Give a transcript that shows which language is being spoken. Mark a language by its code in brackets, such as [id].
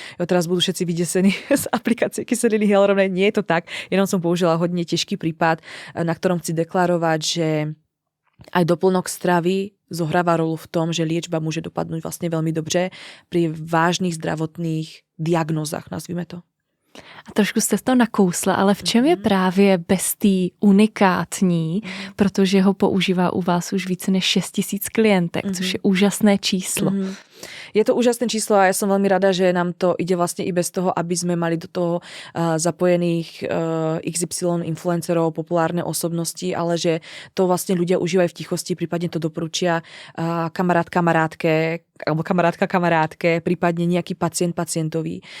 [sk] Jo, teraz budú všetci vydesení z aplikácie kyseliny hyaluronovej. Nie je to tak, jenom som použila hodne ťažký prípad, na ktorom chci deklarovať, že aj doplnok stravy zohráva rolu v tom, že liečba môže dopadnúť vlastne veľmi dobře pri vážnych zdravotných diagnózach, nazvime to. [cs] A trošku jste to nakousla, ale v čem je právě Bestý unikátní, protože ho používá u vás už více než 6 000 klientek, což je úžasné číslo. [sk] Je to úžasné číslo a ja som veľmi rada, že nám to ide vlastne i bez toho, aby sme mali do toho zapojených XY influencerov, populárne osobnosti, ale že to vlastne ľudia užívajú v tichosti, prípadne to doporučia kamarát kamarátke alebo kamarátka kamarátke, prípadne nejaký pacient pacientovi.